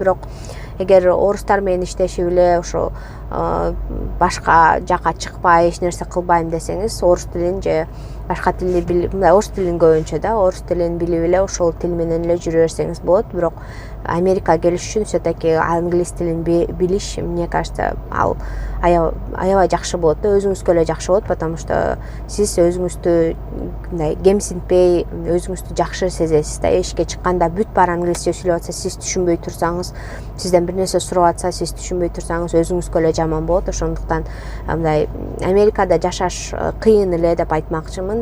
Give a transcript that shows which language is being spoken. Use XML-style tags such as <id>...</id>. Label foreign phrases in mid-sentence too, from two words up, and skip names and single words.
<ky>Бирок эгер орустар менен иштешип эле ошо башка жака чыкпай, эч нерсе кылбайм десеңиз, орус тилин же башка тилди билип, орус тилин көбүнчө да, орус тилин билип эле ошол тил менен эле жүрө берсеңиз болот. Бирок Америка келиш үчүн все-таки англис тилин билиш,</ky> <ru>мне кажется,</ru> <ky>ал аябай жакшы болот да, өзүңүзгө эле жакшы болот,</ky> <ru>потому что</ru> <ky>сиз өзүңүздү мындай кемсинтпей, өзүңүздү жакшы сезесиз да. Эшикке чыкканда бүт баары англисче сүйлөп атса, сиз түшүнбөй турсаңыз, сизден бир нерсе сурап атса, сиз түшүнбөй турсаңыз, өзүңүзгө эле жаман болот. Ошондуктан мындай Америкада жашаш кыйын эле деп айтмакчымын.</ky>